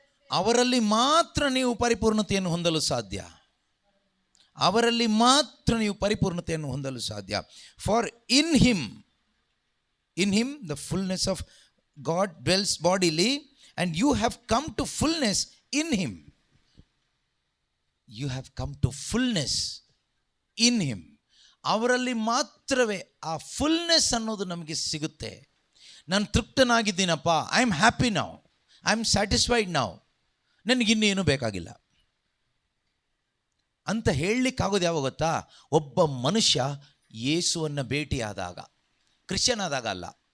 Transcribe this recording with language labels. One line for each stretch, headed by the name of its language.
Kannada: ಅವರಲ್ಲಿ ಮಾತ್ರ ನೀವು ಪರಿಪೂರ್ಣತೆಯನ್ನು ಹೊಂದಲು ಸಾಧ್ಯ. ಅವರಲ್ಲಿ ಮಾತ್ರ ನೀವು ಪರಿಪೂರ್ಣತೆಯನ್ನು ಹೊಂದಲು ಸಾಧ್ಯ.
English: For in him the fullness of God dwells bodily, and you have come to fullness in him. You have come to fullness in him.
Kannada: ಅವರಲ್ಲಿ ಮಾತ್ರವೇ ಆ ಫುಲ್ನೆಸ್ ಅನ್ನೋದು ನಮಗೆ ಸಿಗುತ್ತೆ. ನಾನು ತೃಪ್ತನಾಗಿದ್ದೀನಪ್ಪ,
English: I am happy now, I am satisfied now,
Kannada: ನನಗಿನ್ನೇನು ಬೇಕಾಗಿಲ್ಲ ಅಂತ ಹೇಳಲಿಕ್ಕಾಗೋದು ಯಾವಾಗ ಗೊತ್ತಾ? ಒಬ್ಬ ಮನುಷ್ಯ ಯೇಸುವನ್ನು ಭೇಟಿಯಾದಾಗ, ಕ್ರಿಶ್ಚಿಯನ್ ಆದಾಗ ಅಲ್ಲ.